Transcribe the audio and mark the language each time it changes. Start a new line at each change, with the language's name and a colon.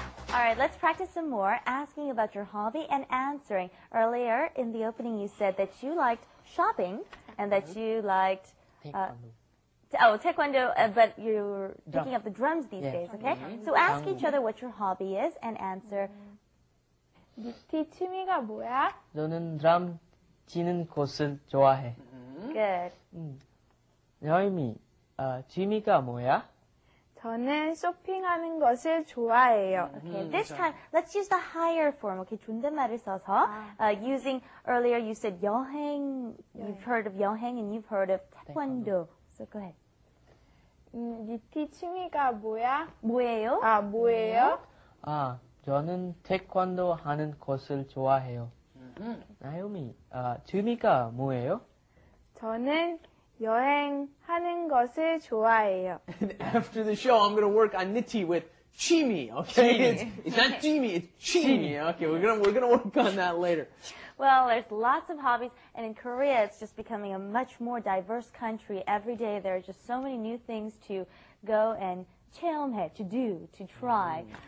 English: All right, let's practice some more, asking about your hobby and answering. Earlier in the opening, you said that you liked shopping and that you liked taekwondo, but you're picking up the drums these days, okay? So ask each other what your hobby is and answer.
Korean: 니티 취미가 뭐야? 너는 드럼 치는 것을 좋아해.
English: Good.
Korean: 여임이 취미가 뭐야? 저는 쇼핑하는 것을 좋아해요.
English: Okay, this time, let's use the higher form, okay?
Korean: 존댓말을 써서,
English: using, earlier you said 여행, you've heard of 여행 and you've heard of taekwondo. So go ahead.
Korean: 니티 취미가 뭐야? 뭐예요? 아, 뭐예요? 저는 태권도 하는 것을 좋아해요. 나요미, 취미가 뭐예요? 저는 여행하는 것을 좋아해요.
English: And after the show, I'm going to work on Niti with Chimi, okay? It's not Jimmy, it's Chimi. Okay, we're gonna work on that later. Well, there's lots of hobbies, and in Korea, it's just becoming a much more diverse country. Every day, there are just so many new things to go and 체험해, to do, to try.